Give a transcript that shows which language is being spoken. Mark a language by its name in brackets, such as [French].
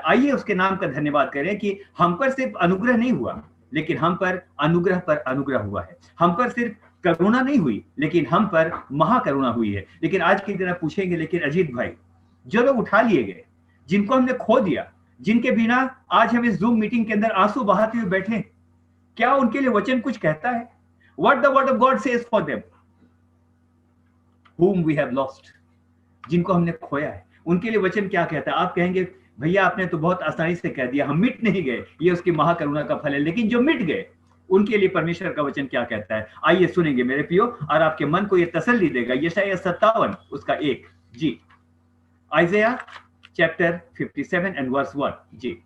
[Hindi] आइए उसके नाम का धन्यवाद करें कि हम पर सिर्फ अनुग्रह नहीं हुआ, लेकिन हम पर अनुग्रह हुआ है। हम पर सिर्फ करुणा नहीं हुई, लेकिन हम पर महाकरुणा हुई है। लेकिन आज के दिन आप पूछेंगे, लेकिन अजीत भाई, जो लोग उठा लिए गए, जिनको हमने खो दिया, जिनके बिना आज हम इस जूम मीटिंग के अंदर आंसू बहाते हुए बैठे, क्या उनके लिए वचन कुछ कहता है? [English] What the word of God says for them whom we have lost, [Hindi] जिनको हमने खोया है, उनके लिए वचन क्या कहता है? आप कहेंगे, भैया आपने तो बहुत आसानी से कह दिया, हम मिट नहीं गए, ये उसकी महाकरुणा का फल है। लेकिन जो मिट गए, उनके लिए परमेश्वर का वचन क्या कहता है? आइए सुनेंगे मेरे प्रियो, और आपके मन को ये तसल्ली देगा। यशायाह 57 उसका 1 जी, [English] Isaiah chapter 57 and verse 1 जी।